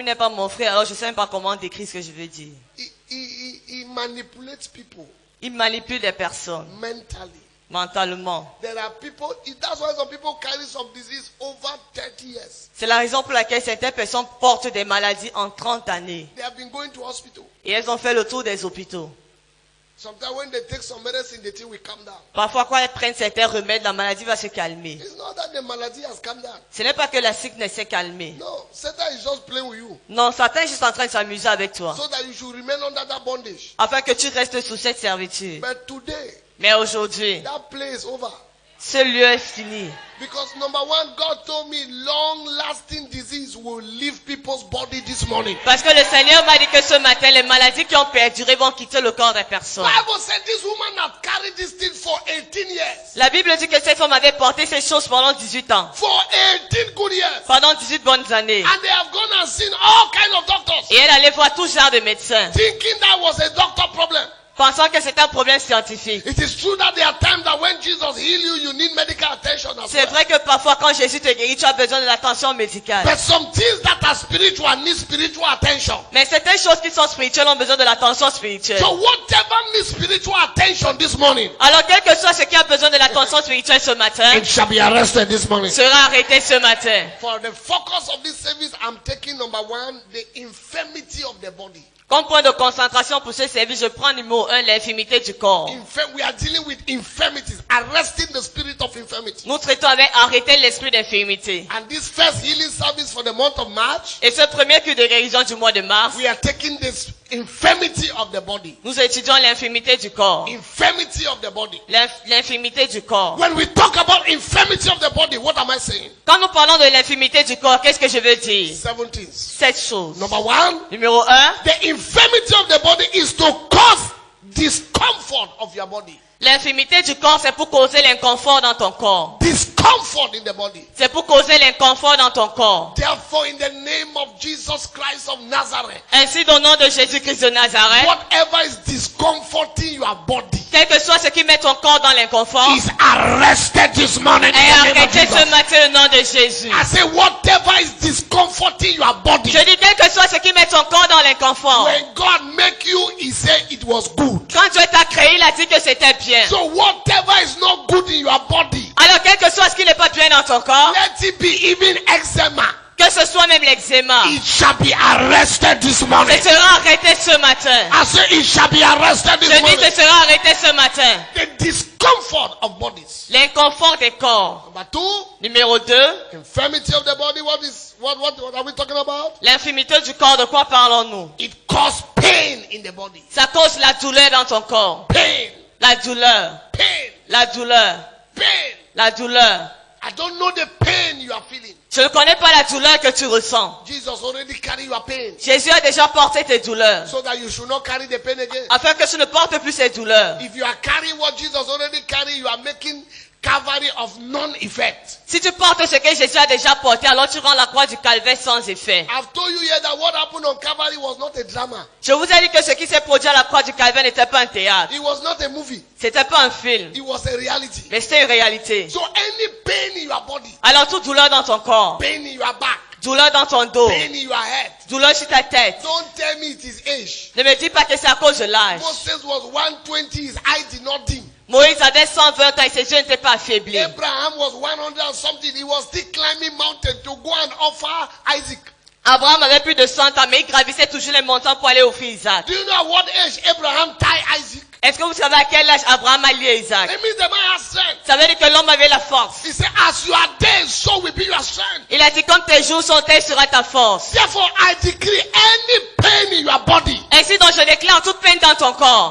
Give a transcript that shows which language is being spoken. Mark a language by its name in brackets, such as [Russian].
[French] il n'est pas mon frère, alors je ne sais même pas comment décrire ce que je veux dire. [English] He manipulates people [French] Il manipule des personnes [English] mentally. [French] mentalement. [English] There are people, that's why some people carry some disease over 30 years. [French] C'est la raison pour laquelle certaines personnes portent des maladies en 30 années. [English] They have been going to hospital. [French] Et elles ont fait le tour des hôpitaux. [English] Sometimes when they take some medicine, the thing will calm down. [French] Parfois, quand elles prennent certains remèdes, la maladie va se calmer. [English] It's not that the malady has calmed down. [French] Ce n'est pas que la sickness s'est calmée. [English] No, Satan is just playing with you. [French] Non, Satan est juste en train de s'amuser avec toi. [English] So that you should remain under that bondage. [French] Afin que tu restes sous cette servitude. [English] But today, [French] Mais aujourd'hui, [English] that play is over. [French] Ce lieu est fini. [English] Because number one, God told me long-lasting disease will leave people's body this morning. [French] Parce que le Seigneur m'a dit que ce matin, les maladies qui ont perduré vont quitter le corps des personnes. [English] Bible said this woman had carried this thing for 18 years. [French] La Bible dit que cette femme avait porté ces choses pendant 18 ans. [English] For 18 good years. [French] Pendant 18 bonnes années. [English] And they have gone and seen all kinds of doctors. [French] Et elle allait voir tout genre de médecins. [English] Thinking that was a doctor problem. [French] Pensant que c'était un problème scientifique. [English] It is true that there are times that when Jesus heals you, you need medical attention as [French] C'est [English] well. [French] vrai que parfois quand Jésus te guérit, tu as besoin de l'attention médicale. [English] But some things that are spiritual need spiritual attention. [French] Mais certaines choses qui sont spirituelles ont besoin de l'attention spirituelle. [English] So whatever needs spiritual attention this morning, [French] Alors quel que soit ce qui a besoin de l'attention spirituelle ce matin, [English] it shall be arrested this morning. [French] sera arrêté ce matin. [English] For the focus of this service, I'm taking number one, the infirmity of the body. [French] Comme point de concentration pour ce service, je prends numéro 1, l'infirmité du corps. [English] We are dealing with infirmities, arresting the spirit of infirmity. [French] Nous traitons avec arrêter l'esprit d'infirmité. [English] And this first healing service for the month of March, [French] Et ce premier culte de guérison du mois de mars, [English] we are taking this infirmity of the body. [French] nous étudions l'infirmité du corps. [English] Infirmity of the body. [French] L'infirmité du corps. [English] When we talk about infirmity of the body, what am I saying? [French] Quand nous parlons de l'infirmité du corps, qu'est-ce que je veux dire? [English] 7 things. [French] 7 choses. [English] Number one, [French] Numéro 1, [English] the infirmity of the body is to cause discomfort of your body. [French] l'infirmité du corps, c'est pour causer l'inconfort dans ton corps. [English] Discomfort in the body. [French] C'est pour causer l'inconfort dans ton corps. [English] Therefore, in the name of Jesus Christ of Nazareth, [French] Ainsi, au nom de Jésus-Christ de Nazareth, [English] whatever is discomforting your body [French] quel que soit ce qui met ton corps dans l'inconfort, [English] is arrested this morning in [French] est [English] the name of [French] arrêté ce [English] Jesus. [French] matin au nom de Jésus. [English] I say whatever is discomforting your body. [French] Je dis, quel que soit ce qui met ton corps dans l'inconfort. [English] When God make you, He said it was good. [French] Quand Dieu t'a créé, il a dit que c'était bien. [English] So whatever is not good in your body, [French] Alors, quel que soit ce qui n'est pas bien dans ton corps, [English] let it be even eczema, [French] que ce soit même l'eczéma, [English] it shall be arrested this morning. [French] ce sera arrêté ce matin. [English] I say it shall be arrested [French] Je [English] this [French] dis, [English] morning. [French] ce sera arrêté ce matin. [English] The discomfort of bodies. [French] L'inconfort des corps. [English] Number two, [French] Numéro 2, [English] infirmity of the body. What are we talking about? [French] l'infirmité du corps. De quoi parlons-nous? [English] It causes pain in the body. [French] Ça cause la douleur dans ton corps. [English] Pain, [French] La douleur. [English] pain, [French] La douleur. [English] pain. [French] La douleur. [English] I don't know the pain you are feeling. [French] Je ne connais pas la douleur que tu ressens. [English] Jesus already carried your pain, [French] Jésus a déjà porté tes douleurs. [English] so that you should not carry the pain again. [French] Afin que tu ne portes plus ces douleurs. [English] If you are carrying what Jesus already carried, you are making Calvary of non-effect. [French] Si tu portes ce que Jésus a déjà porté, alors tu rends la croix du calvaire sans effet. [English] I've told you here that what happened on Calvary was not a drama. [French] Je vous ai dit que ce qui s'est produit à la croix du calvaire n'était pas un théâtre. [English] It was not a movie. [French] C'était pas un film. [English] It was a reality. [French] Mais c'était une réalité. [English] So any pain in your body, [French] Alors toute douleur dans ton corps, [English] pain in your back, [French] douleur dans ton dos, [English] pain in your head, [French] douleur sur ta tête. [English] don't tell me it is age. [French] Ne me dis pas que c'est à cause de l'âge. [English] Moses was 120, his eye did not dim. [French] Moïse avait 120 ans et ses yeux n'étaient pas affaiblis. [English] Abraham was 100 and something. He was still climbing mountain to go and offer Isaac. [French] Abraham avait plus de 100 ans, mais il gravissait toujours les montagnes pour aller offrir Isaac. [English] Do you know at what age Abraham tied Isaac? [French] Est-ce que vous savez à quel âge Abraham a lié Isaac? [English] It means the man has strength. [French] Ça veut dire que l'homme avait la force. [English] He said, as you are dead, so will be your strength. [French] Il a dit, comme tes jours sont tels sera ta force. [English] Therefore, I decree any pain in your body, [French] Ainsi donc je déclare toute peine dans ton corps.